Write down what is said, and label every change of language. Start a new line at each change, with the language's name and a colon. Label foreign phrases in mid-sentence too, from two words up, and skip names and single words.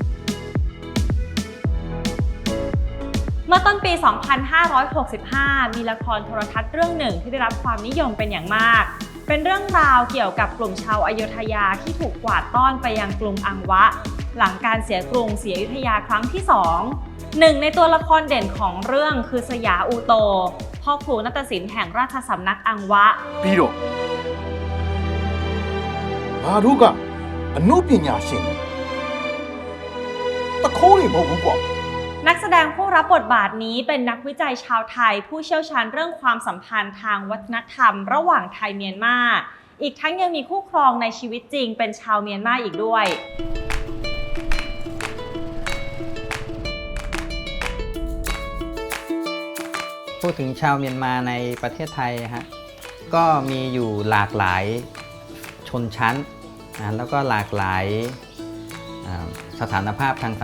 Thai: เมื่อต้นปี 2565 มีละครโทรทัศน์เรื่องหนึ่งที่ได้รับความนิยมเป็นอย่างมากเป็นเรื่องราวเกี่ยวกับกลุ่มชาวอยุธยาที่ถูกกวาดต้อนไปยังกรุงอังวะหลังการเสียกรุงศรีอยุธยาครั้งที่ 2หนึ่งในตัวละครเด่นของเรื่องคือสยาอูโตพ่อครูนาฏศิลป์แห่งราชสำนักอังวะ
Burmese: ပြီးတော့ငါတို့ကအနုပညာရှင်တခိုးတွေမဟုတ်ဘူးကွာ
Thai: นักแสดงผู้รับบทบาทนี้เป็นนักวิจัยชาวไทยผู้เชี่ยวชาญเรื่องความสัมพันธ์ทางวัฒนธรรมระหว่างไทยเมียนมาอีกทั้งยังมีคู่ครองในชีวิตจริงเป็นชาวเมียนมาอีกด้วย พูดถึงชาวเมียนมาในประเทศไทยฮะก็มีอยู่หลากหลายชนชั้นแล้วก็หลากหลายสถานภาพทางสั